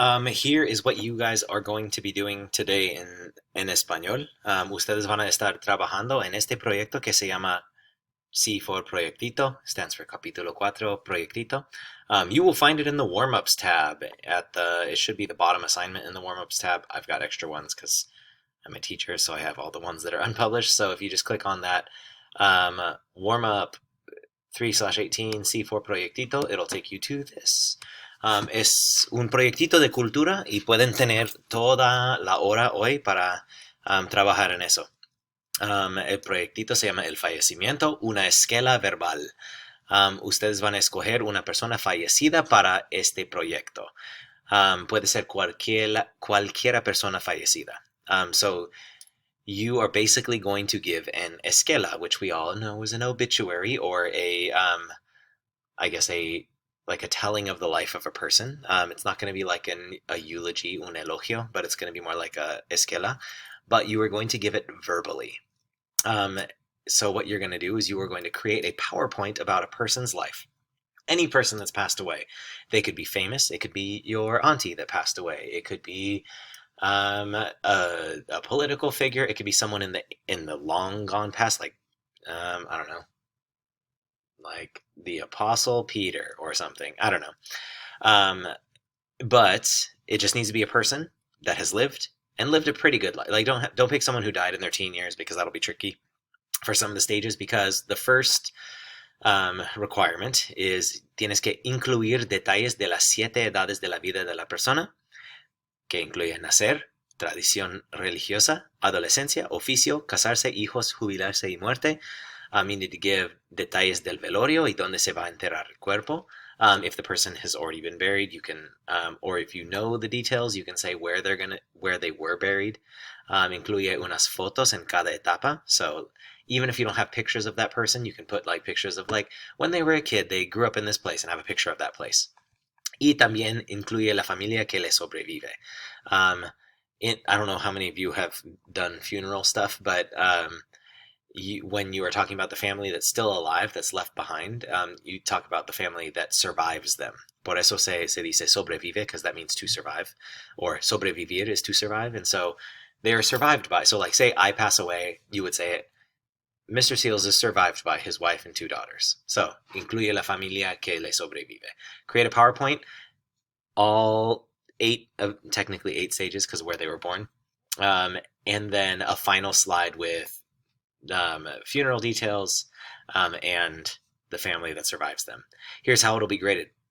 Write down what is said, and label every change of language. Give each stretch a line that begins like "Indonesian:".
English: Here is what you guys are going to be doing today
Spanish: en español. Ustedes van a estar trabajando en este proyecto que se llama C for Proyectito,
English: stands for
Spanish: Capítulo 4, Proyectito.
English: You will find it in the warm-ups tab it should be the bottom assignment in the warm-ups tab. I've got extra ones because I'm a teacher, so I have all the ones that are unpublished. So if you just click on that warm-up 3/18 C4 Proyectito, it'll take you to this.
Spanish: Es un proyectito de cultura y pueden tener toda la hora hoy para trabajar en eso. El proyectito se llama El Fallecimiento, una esquela verbal. Ustedes van a escoger una persona fallecida para este proyecto. Puede ser cualquiera persona fallecida.
English: So you are basically going to give an esquela, which we all know is an obituary or I guess like a telling of the life of a person. It's not going to be like a eulogy,
Spanish: un elogio,
English: but it's going to be more like a esquela. But you are going to give it verbally. So what you're going to do is you are going to create a PowerPoint about a person's life. Any person that's passed away. They could be famous. It could be your auntie that passed away. It could be a political figure. It could be someone in the long gone past, like I don't know, like the Apostle Peter or something. I don't know. But it just needs to be a person that has lived and lived a pretty good life. Like don't pick someone who died in their teen years because that'll be tricky for some of the stages. Because the first requirement is
Spanish: tienes que incluir detalles de las 7 edades de la vida de la persona, que incluye nacer, tradición religiosa, adolescencia, oficio, casarse, hijos, jubilarse y muerte.
English: You need to give
Spanish: detalles del velorio y dónde se va a enterrar el cuerpo.
English: If the person has already been buried, you can, or if you know the details, you can say where they were buried.
Spanish: Incluye unas fotos en cada etapa.
English: So even if you don't have pictures of that person, you can put like pictures of like when they were a kid, they grew up in this place and have a picture of that place.
Spanish: Y también incluye la familia que le sobrevive.
English: I don't know how many of you have done funeral stuff, but when you are talking about the family that's still alive, that's left behind, you talk about the family that survives them.
Spanish: Por eso se dice sobrevive,
English: because that means to survive, or sobrevivir is to survive. And so they are survived by. So like say I pass away, you would say Mr. Seals is survived by his wife and 2 daughters.
Spanish: So, incluye la familia que le sobrevive.
English: Create a PowerPoint, all 8 stages because of where they were born. And then a final slide with funeral details and the family that survives them. Here's how it'll be graded.